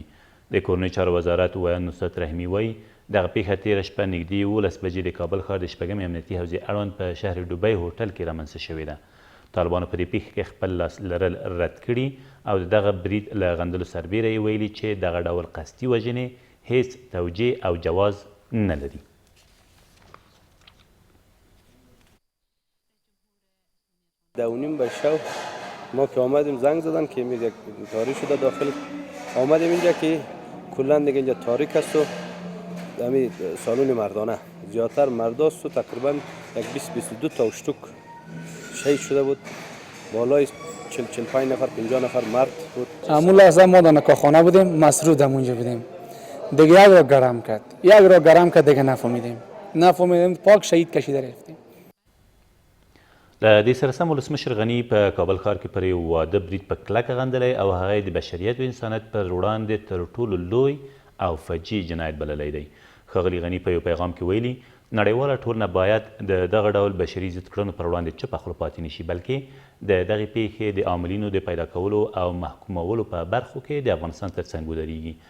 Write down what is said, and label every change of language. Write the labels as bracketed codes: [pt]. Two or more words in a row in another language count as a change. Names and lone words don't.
[ps] د کورنیو چارو وزارت ویان نصرت رحیمي وایي دغه پیښه تېره شپه نږدې 11 بجې د کابل ښار د شپږمې امنیتي حوزې اړوند په شهر دوبۍ هوټل کې رامنځته شوې ده. طالبانو په دې پیښه کې خپل لاس لرل رد کړي او د دغه برید له غندلو سربیره یې ویلي چې دغه ډول قصدي وژنې هیڅ توجیه او جواز نه لري. [fa] دونیم به شو ما که آمدیم زنگ زدن که یک تاریک شده داخل آمدیم اینجا که کلا دیگه اینجا تاریک است و همین سالن مردانه زیادتر مرداست و تقریبا یک 20-22 تا اشتک شهید شده بود بالای 40-45 نفر 50 نفر مرد بود. همون لحظه ما در نکاخانه بودیم مسرود همونجا بودیم دیگه یک را گرم کرد دیگه نفهمیدیم پاک شهید کشیده رفتیم. [ps] له دې سره سم ولسمشر غني په کابل ښار کې پر یو واده برید په کلکه غندلی او هغه د بشریت و انسانیت پر وړاندې تر ټولو لوی او فجیع جنایت بللی دی. ښاغلي غني په یو پیغام کې ویلي نړیواله ټولنه باید د دغه ډول بشري ضد کړنو پر وړاندې چپه خوله پاتې نه شي بلکې د دغې پیښې د عاملینو د پیدا کولو او محکومولو په برخو کې د افغانستان تر څنګ ودرېږي.